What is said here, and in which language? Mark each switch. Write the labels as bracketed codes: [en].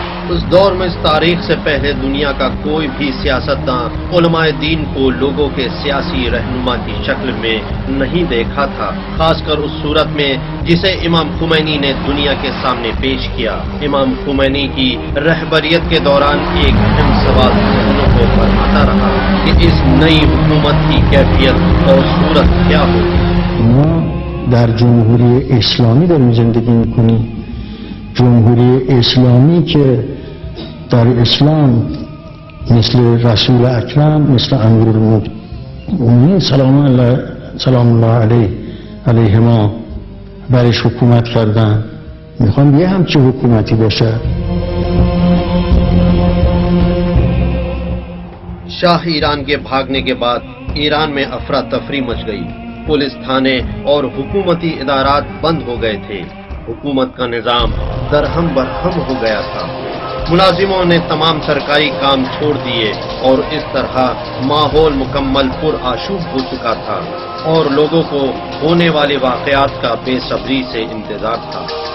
[hi] उस दौर में इस तारीख से पहले दुनिया का कोई भी सियासतदान उलमाए दीन को लोगों के सियासी रहनुमा की शक्ल में नहीं देखा था, खासकर उस सूरत में जिसे इमाम खुमैनी ने दुनिया के सामने पेश किया। इमाम खुमैनी की रहबरियत के दौरान एक अहम सवाल जहनों को बरमाता रहा कि इस नई हुकूमत की कैफियत और सूरत क्या होगी। [fa] در جمهوری اسلامی داریم زندگی میکنیم، جمهوری اسلامی که در اسلام مثل رسول اکرم، مثل امیرالمؤمنین سلام الله علیهما برش حکومت کردن. میخوام یه همچه حکومتی باشه. [hi] शाह ईरान के भागने के बाद ईरान में अफरा तफरी मच गई। पुलिस थाने और हुकूमती इदारात बंद हो गए थे। हुकूमत का निजाम दरहम बरहम हो गया था। मुलाजिमों ने तमाम सरकारी काम छोड़ दिए और इस तरह माहौल मुकम्मल पुरआशूब हो चुका था और लोगों को होने वाले वाकयात का बेसब्री से इंतजार था।